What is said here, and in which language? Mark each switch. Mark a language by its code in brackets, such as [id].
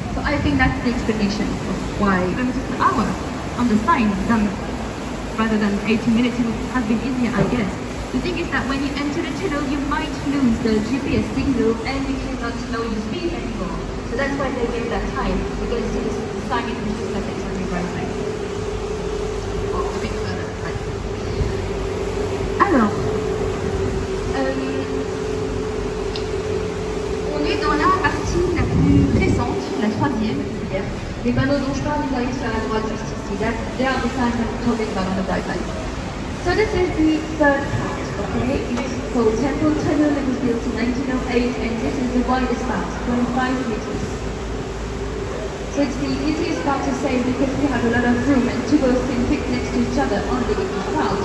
[en] So I think that's the explanation of why kilometers per hour on the sign rather than 18 minutes. It would have been easier, I guess. The thing is that when you enter the tunnel, you might lose the GPS signal and you cannot know your speed anymore. So that's why they gave that time, because the sign is just like it's on the right side. Or a bit further, right. [fr] Alors, on est dans la partie la plus récente, la troisième, c'est-à-dire les panneaux dont je parle, vous voyez sur la droite juste ici. [en] They are the signs I'm talking about on the right side. So this is the third part, okay? It is called Temple Tunnel. It was built in 1908, and this is the widest part, 25 meters. So it's the easiest part to say because we have a lot of room and two boats can fit next to each other on the part.